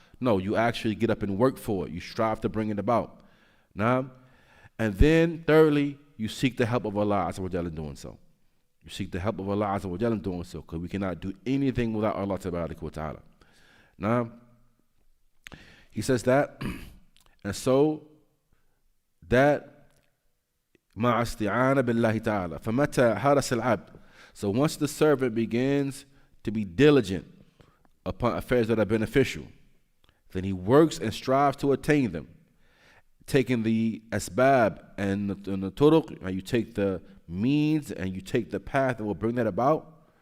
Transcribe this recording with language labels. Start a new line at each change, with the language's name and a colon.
English: No, you actually get up and work for it. You strive to bring it about. Now, and then thirdly, you seek the help of Allah Azza wa Jalla in doing so. You seek the help of Allah Azza wa Jalla in doing so, because we cannot do anything without Allah Tabaraka wa Ta'ala. Now,
Arabic: He says that, and so that مع استعانة بالله تعالى فمتى حرص العبد.
English: So once the servant begins to be diligent upon affairs that are beneficial, then he works and strives to attain them, taking the asbab and the turuq, and you take the means and you take the path that will bring that about.